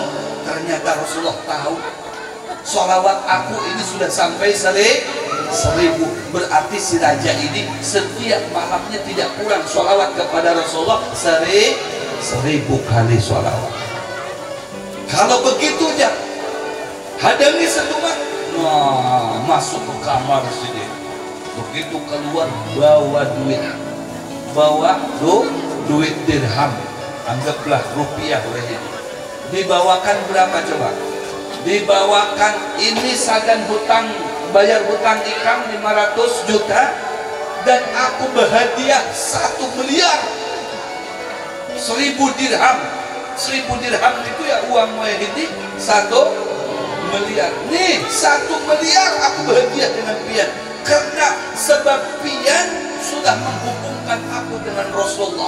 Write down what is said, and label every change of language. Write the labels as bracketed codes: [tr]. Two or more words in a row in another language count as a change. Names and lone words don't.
[id] Ternyata Rasulullah tahu sholawat aku ini sudah sampai 1000. Berarti si raja ini setiap malamnya tidak kurang sholawat kepada Rasulullah 1000 kali sholawat. Kalau begitu ya, [bjn] hadangi setumat, masuk ke kamar sini. [id] Begitu keluar bawa duit, duit dirham, anggaplah rupiah ini. Dibawakan berapa coba? Dibawakan ini [bjn] sagan hutang bayar hutang ikam [id] 500 juta dan aku berhadiah 1 miliar. 1000 dirham. 1000 dirham itu ya uang Muhyiddin 1 miliar. Nih 1 miliar aku berhadiah dengan pian, karena sebab pian sudah menghubungkan aku dengan Rasulullah.